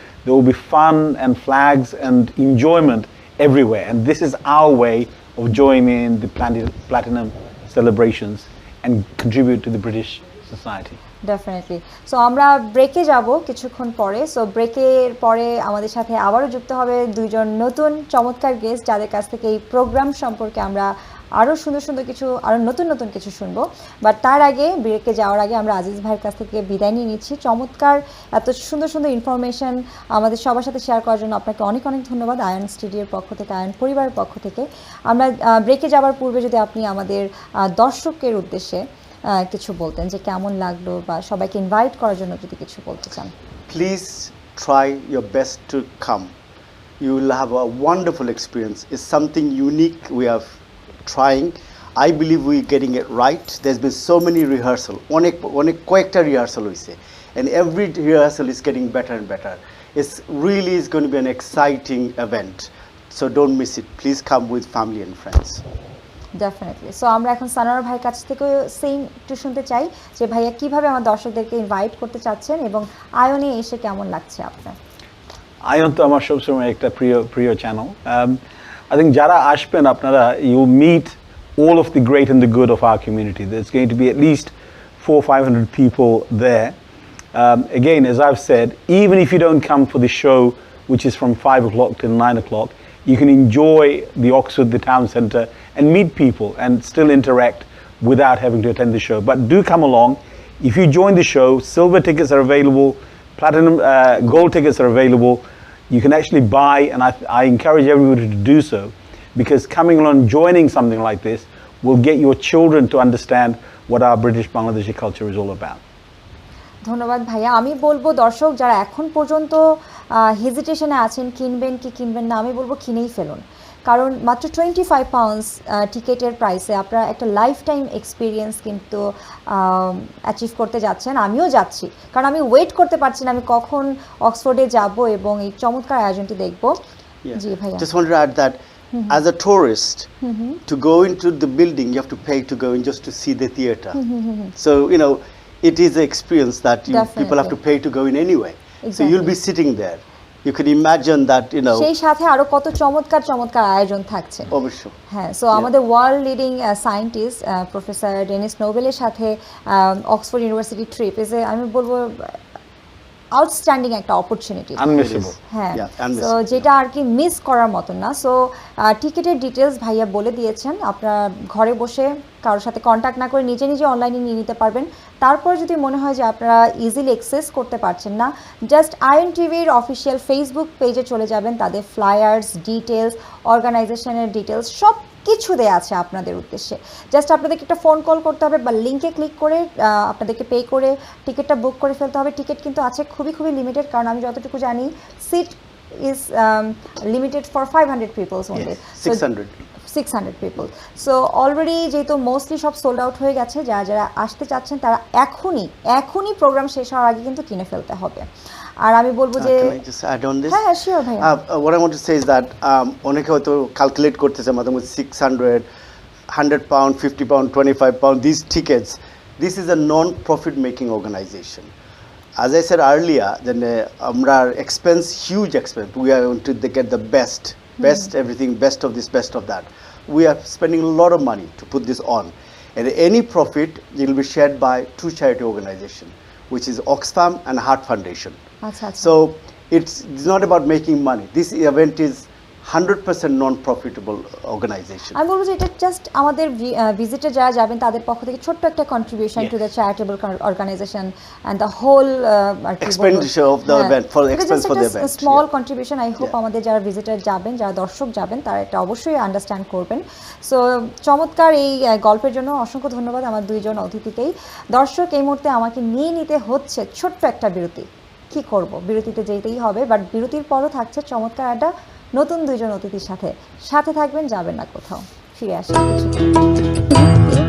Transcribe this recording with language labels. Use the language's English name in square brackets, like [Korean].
[English] There will be fun and flags and enjoyment everywhere. And this is our way of joining in the Platinum celebrations and contribute to the British society. [Bangla] Definitely. So আমরা ব্রেকে যাব কিছুক্ষণ পরে। So ব্রেকের পরে আমাদের সাথে আবারও যুক্ত হবে দুইজন নতুন চমৎকার গেস্ট, যাদের কাছ থেকে এই প্রোগ্রাম সম্পর্কে আমরা আরও সুন্দর কিছু, আরও নতুন কিছু শুনবো। বাট তার আগে, ব্রেকে যাওয়ার আগে আমরা আজিজ ভাইয়ের কাছ থেকে বিদায় নিয়ে নিচ্ছি। চমৎকার এত সুন্দর ইনফরমেশন আমাদের সবার সাথে শেয়ার করার জন্য আপনাকে অনেক ধন্যবাদ, আয়ন স্টুডিওর পক্ষ থেকে, আয়ন পরিবারের পক্ষ থেকে। আমরা ব্রেকে যাওয়ার পূর্বে যদি আপনি আমাদের দর্শকের উদ্দেশ্যে কিছু বলতেন, যে কেমন লাগলো, বা সবাইকে ইনভাইট করার জন্য যদি কিছু বলতে চান। [English] Please try your best to come. You will have a wonderful experience. It's something unique we are trying. I believe we're getting it right. There's been so many rehearsal. [Bangla] অনেক কয়েকটা rehearsal হইছে, [English] and every rehearsal is getting better and better. It's really is going to be an exciting event. So don't miss it. Please come with family and friends. [Bangla] Definitely. So আমরা এখন সানোয়ার ভাইয়ের কাছ থেকেও same একটু শুনতে চাই, যে ভাইয়া কিভাবে আমার দর্শকদেরকে ইনভাইট করতে চাচ্ছেন, এবং আয়নে এসে কেমন লাগছে আপনার? আয়ন তো আমার সবসময় একটা প্রিয় চ্যানেল। [English] I think [Bangla] যারা আসবেন আপনারা, [English] you meet all of the great and the good of our community. There's going to be at least 400-500 people there. Again, as I've said, even if you don't come for the show, which is from 5 o'clock till 9 o'clock, you can enjoy the Oxford, the town centre, and meet people and still interact without having to attend the show. But do come along. If you join the show, silver tickets are available, platinum, gold tickets are available. You can actually buy, and I encourage everybody to do so, because coming along, joining something like this will get your children to understand what our British Bangladeshi culture is all about. [Bangla] ধন্যবাদ ভাইয়া। আমি বলবো দর্শক যারা এখন পর্যন্ত হেজিটেশনে আছেন, কিনবেন কি কিনবেন না, আমি বলবো কিনেই ফেলুন, কারণ মাত্র 25 পাউন্ডস টিকেটের প্রাইসে আপনারা একটা লাইফ টাইম এক্সপিরিয়েন্স কিন্তু অ্যাচিভ করতে যাচ্ছেন। আমিও যাচ্ছি, কারণ আমি ওয়েট করতে পারছি না আমি কখন অক্সফোর্ডে যাব এবং এই চমৎকার আয়োজনটি দেখব। জি ভাইয়া। [English] Just wanted to add that as a tourist, to go into the building, you have to pay to go in just to see the theatre. So, it is an experience that people have to pay to go in anyway. Exactly. So you'll be sitting there. You can imagine that, [Bangla] সেই সাথে আরো কত চমৎকার আয়োজন থাকছে। অবশ্যই। হ্যাঁ, so আমাদের world leading scientist professor Dennis নোবেলের সাথে অক্সফোর্ড ইউনিভার্সিটি ট্রিপ ইজ আমি বলবো আউটস্ট্যান্ডিং একটা অপরচুনিটি, [English] Unmissable. [Bangla] হ্যাঁ। সো যেটা আর কি মিস করার মতন না। সো টিকিটের ডিটেলস ভাইয়া বলে দিয়েছেন, আপনারা ঘরে বসে কারোর সাথে কন্ট্যাক্ট না করে নিজে অনলাইনে নিয়ে নিতে পারবেন। তারপর যদি মনে হয় যে আপনারা ইজিলি অ্যাক্সেস করতে পারছেন না, জাস্ট আইএন টিভির অফিসিয়াল ফেসবুক পেজে চলে যাবেন, তাদের ফ্লায়ার্স, ডিটেলস, অর্গানাইজেশনের ডিটেলস সব কিছু দেয়া আছে আপনাদের উদ্দেশ্যে। জাস্ট আপনাদেরকে একটা ফোন কল করতে হবে বা লিঙ্কে ক্লিক করে আপনাদেরকে পে করে টিকিটটা বুক করে ফেলতে হবে। টিকিট কিন্তু আছে খুবই খুবই লিমিটেড, কারণ আমি যতটুকু জানি [English] Seat is limited for 500 peoples only. [Bangla] 600 people. So already যেহেতু মোস্টলি সব সোল্ড আউট হয়ে গেছে, যারা যারা আসতে চাচ্ছেন তারা এখনই প্রোগ্রাম শেষ হওয়ার আগে কিন্তু কিনে ফেলতে হবে। আর আমি বলবো যে [English] Can I just add on this? [Bangla] হ্যাঁ শিওর ভাইয়া। [English] What I want to say is that [Bangla] অনেকে হয়তো ক্যালকুলেট করতেছে মোটামুটি [English] 600, 100 pound, 50 pound, 25 pound, these tickets. This is a non-profit making organization. As I said earlier, then [Bangla] আমরা [English] expense, huge expense. We are going to get the best everything, best of this, best of that. We are spending a lot of money to put this on. And any profit will be shared by two charity organizations, which is Oxfam and Heart Foundation. [Bangla] আচ্ছা আচ্ছা। [English] So it's not about making money. This event is 100% non-profitable organization. [Bangla] আমি বলবো যে এটা just আমাদের visitor যারা যাবেন তাদের পক্ষ থেকে ছোট্ট একটা contribution [English] To the charitable organization and the whole expenditure of the event, for the expense for the event. [Bangla] Small contribution. [English] I hope [Bangla] আমাদের যারা ভিজিটর যাবেন, যারা দর্শক যাবেন, তারা এটা অবশ্যই আন্ডারস্ট্যান্ড করবেন। সো চমৎকার এই গল্পের জন্য অসংখ্য ধন্যবাদ আমার দুইজন অতিথিকেই। দর্শক, এই মুহূর্তে আমাকে নিয়ে নিতে হচ্ছে ছোট্ট একটা বিরতি। কি করব, বিরতিতে যেতেই হবে, বাট বিরতির পরও থাকছে চমৎকার একটা নতুন দুইজন অতিথির সাথে থাকবেন, যাবেন না কোথাও, ফিরে আসেন কিছু।